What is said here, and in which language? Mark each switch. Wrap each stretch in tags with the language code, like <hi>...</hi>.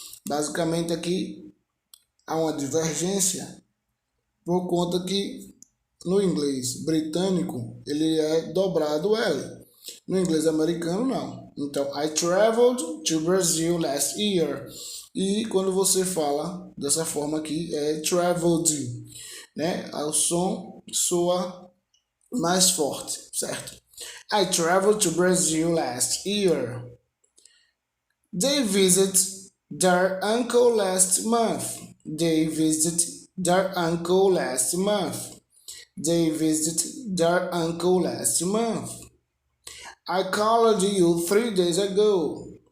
<pt>Basicamente aqui há uma divergência por conta que no inglês britânico ele é dobrado L. No inglês americano não.</pt> <en>Então, I traveled to Brazil last year.</en> <pt>E quando você fala dessa forma aqui é traveled, né? O som soa mais forte, certo?</pt> <en>I traveled to Brazil last year. They visited their uncle last month. They visited their uncle last month. They visited their uncle last month. I called you 3 days ago.</en>